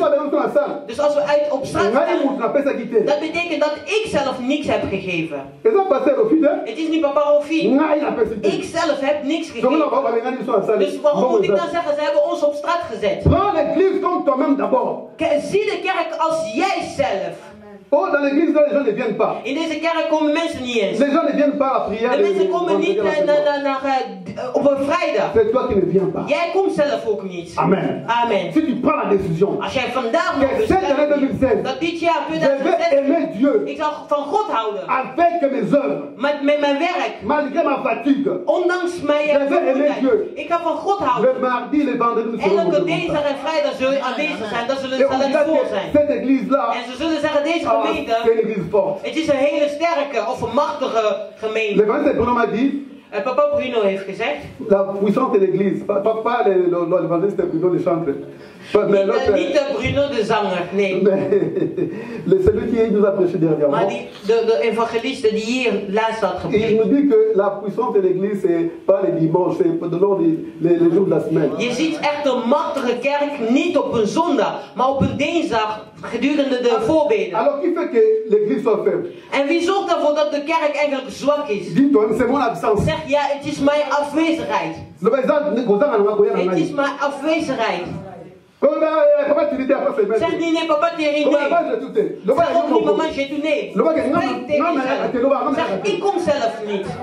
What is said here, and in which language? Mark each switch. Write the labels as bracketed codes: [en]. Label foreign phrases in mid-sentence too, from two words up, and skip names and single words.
[nl] Dus als we op straat zijn, dat betekent dat ik zelf niks heb gegeven. Het is niet papa Rofi. Ik zelf heb niks gegeven. Dus waarom moet ik dan zeggen, ze hebben ons op straat gezet? Zie de kerk als jijzelf. [fr] Oh, dans l'église, les gens ne viennent pas. [nl] In deze kerk komen mensen niet eens. [fr] Les gens ne viennent pas à la prière. [nl] De mensen komen niet op een vrijdag. [fr] C'est toi qui ne viens pas. [nl] Jij komt zelf ook niet. [fr] Amen. [nl] Amen. [fr] Si tu prends la décision, [nl] Als jij vandaag nog besluit dat dit jaar [fr] je vais aimer Dieu [nl] ik zal van God houden. [fr] avec mes œuvres, [nl] Met mijn werk. [fr] malgré ma fatigue. [nl] Ondanks mijn vermoeidheid. Ik ga van God houden. [fr] Le mardi, le vendredi, nous serons [nl] Elke dinsdag en vrijdag zullen je aanwezig zijn. Dat zullen [fr] Et [nl] zal [fr] on [nl] het [fr] dira [nl] voor [fr] que [nl] zijn. [fr] cette église-là, [nl] En ze zullen zeggen, deze [fr] c'est [nl] gemeente, [fr] une église forte. [nl] het is een hele sterke of een machtige gemeente. [fr] L'évangile Bruno m'a dit, [nl] Papa Bruno heeft gezegd, [fr] la puissance de l'église, pas l'évangéliste Bruno le chantre. [nl] niet de Bruno de zanger, nee. [fr] Celui qui nous a prêché dernièrement. [nl] Maar de evangeliste die hier laatst had [fr] Et il [nl] gepreekt. [fr] nous dit que la puissance de l'église, c'est pas les dimanches, c'est pendant les jours de la semaine. [nl] Je ziet echt een machtige kerk niet op een zondag, maar op een dinsdag gedurende de voorbeden. [fr] Alors qui fait que l'église soit faible? [nl] En wie zorgt ervoor dat de kerk eigenlijk zwak is? [fr] Dis-toi, c'est mon absence. [nl] Zeg ja, het is mijn afwezigheid. Het is mijn afwezigheid. Zeg niet nee, papa Thierry, nee. Zeg ook niet mama, [fr] j'ai tout [nl] nee. Spreek tegen jezelf. Zeg, ik kom zelf niet.